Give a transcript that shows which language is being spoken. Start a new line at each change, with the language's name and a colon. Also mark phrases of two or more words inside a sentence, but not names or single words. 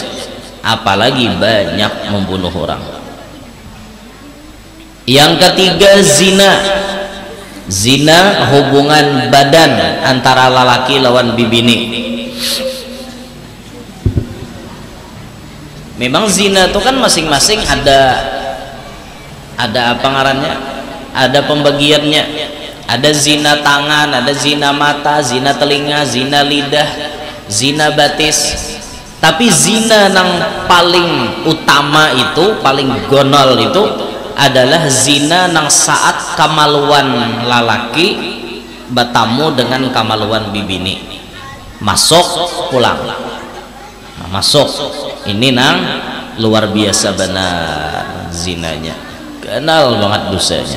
Indonesian: Apalagi banyak membunuh orang. Yang ketiga, zina. Zina hubungan badan antara lelaki lawan bibini. Memang zina itu kan masing-masing ada apa ngarannya, ada pembagiannya. Ada zina tangan, ada zina mata, zina telinga, zina lidah, zina batis. Tapi zina yang paling utama itu, paling gonol itu adalah zina nang saat kamaluan lalaki bertamu dengan kamaluan bibini, masuk pulang. Nah, masuk ini nang luar biasa benar zinanya, kenal banget dosanya.